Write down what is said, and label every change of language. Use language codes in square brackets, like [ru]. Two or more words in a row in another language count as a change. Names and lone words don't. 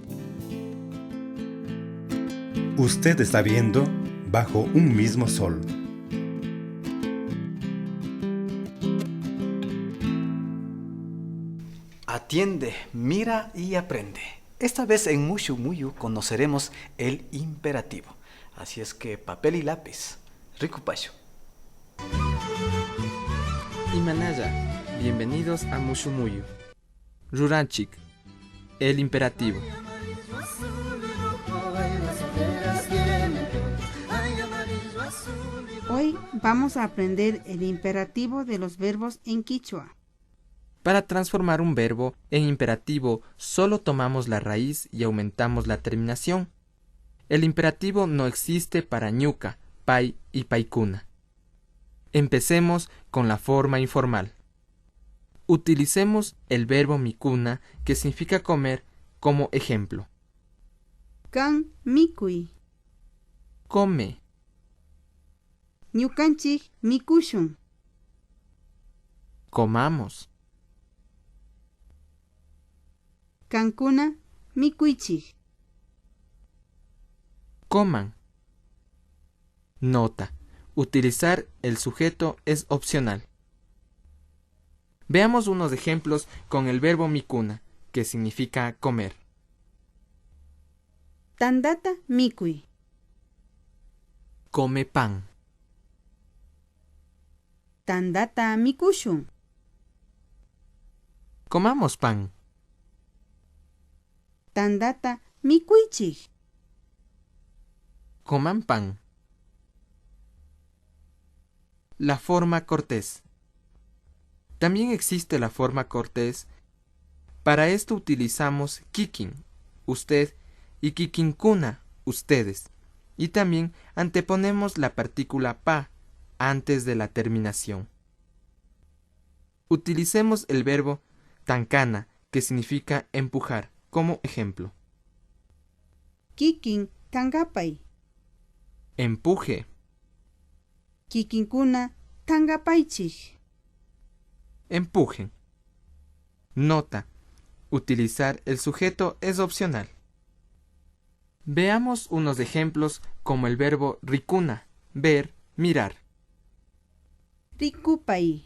[es] Usted está viendo Bajo un mismo sol. Atiende, mira y aprende. Esta vez en Mushu Muyu conoceremos el imperativo. Así es que papel y lápiz. Ricupayo. Imanaya, bienvenidos a Mushumuyu. Ruranchik, el imperativo. Hoy vamos a aprender el imperativo de los verbos en quichua. Para transformar un verbo en imperativo, solo tomamos la raíz y aumentamos la terminación. El imperativo no existe para ñuca, pai y paikuna. Empecemos con la forma informal. Utilicemos el verbo mikuna, que significa comer, como ejemplo. [qu] Kan mikui. [es] Come. [qu] Ñukanchik mikushun. [es] Comamos. [qu] Kankuna mikuichik. [es] Coman. Nota. Utilizar el sujeto es opcional. Veamos unos ejemplos con el verbo mikuna, que significa comer. [qu] Tandata mikui. [es] Come pan. [qu] Tandata mikushun. [es] Comamos pan. [qu] Tandata mikuychik. [es] Coman pan. La forma cortés. También existe la forma cortés. Para esto utilizamos kikin, usted, y kikinkuna, ustedes. Y también anteponemos la partícula pa antes de la terminación. Utilicemos el verbo tankana, que significa empujar, como ejemplo. [qu] Kikin tangapay. [es] Empuje. [qu] Kikinkuna tangapaychik. [es] Empujen. Nota: utilizar el sujeto es opcional. Veamos unos ejemplos como el verbo rikuna, ver, mirar. Rikupay.